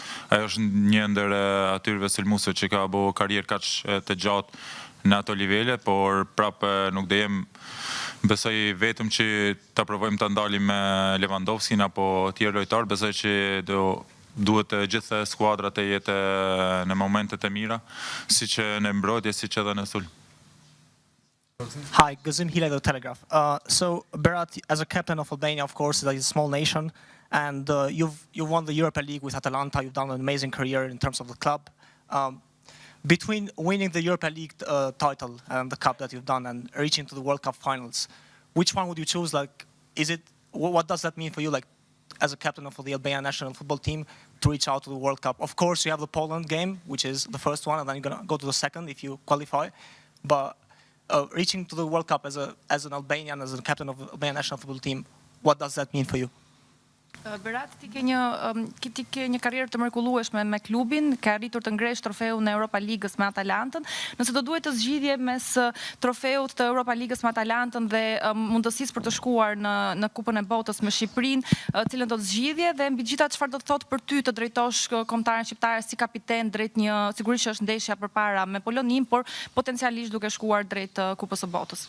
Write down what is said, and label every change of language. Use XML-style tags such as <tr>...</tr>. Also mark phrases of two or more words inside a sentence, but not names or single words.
<sq>Ajo është një ndër atyre sulmuesve që ka bo karrierë kaq të gjatë në ato nivele, por prapë nuk do jem, besoj vetëm që ta provojmë ta ndalim me Lewandowskin apo tjerë lojtarë, besoj që duhet gjithë skuadrat të jetë në momentet e mira, si që në mbrojtje, si që edhe në sulm.</sq> <en>Hi, Gazim Hilaj, The Telegraph. So, Berat, as a captain of Albania, of course, is a small nation, and you've won the Europa League with Atalanta. You've done an amazing career in terms of the club. Between winning the Europa League title and the cup that you've done and reaching to the World Cup finals, which one would you choose? Like, what does that mean for you? Like, as a captain of the Albania national football team, to reach out to the World Cup. Of course, you have the Poland game, which is the first one, and then you're going to go to the second if you qualify. But reaching to the World Cup as an Albanian, as a captain of the Albania national football team, what does that mean for you?</en> <sq>Berat, ti ke një karrierë të mrekullueshme me klubin, ka arritur të ngresh trofeun e Europa Ligës me Atalantën. Nëse do duhet të zgjidhje mes trofeut të Europa Ligës me Atalantën dhe mundësisë për të shkuar në Kupën e Botës me Shqipërinë, cilën do të zgjidhje dhe mbi gjitha çfarë do të thotë për ty të drejtosh kombëtaren shqiptare si kapiten drejt një, sigurisht që është ndeshja përpara me Polonin, por potencialisht duke shkuar drejt Kupës së Botës.</sq>